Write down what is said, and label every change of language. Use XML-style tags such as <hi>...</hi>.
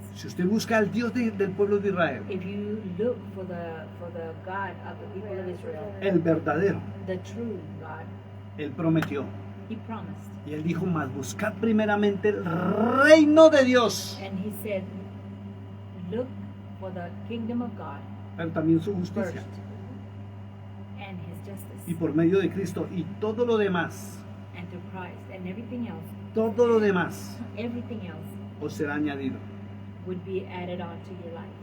<es>Si usted busca al Dios del pueblo de Israel,</es> <en>If you look for the God of the people of Israel,</en> <es>el verdadero,</es> <en>the true God,</en> <es>Él prometió.</es> <en>He promised.</en> <es>Y Él dijo, mas buscad primeramente el reino de Dios,</es> <en>And He said, look for the kingdom of God</en> <es>pero también su</es> <en>first</en> <es>justicia.</es> <en>and His justice</en> <es>Y por medio de Cristo y todo lo demás</es> <en>and through Christ and everything else</en> <es>todo lo demás</es> <en>everything else</en> <es>os será añadido.</es> <en>would be added on to your life.</en>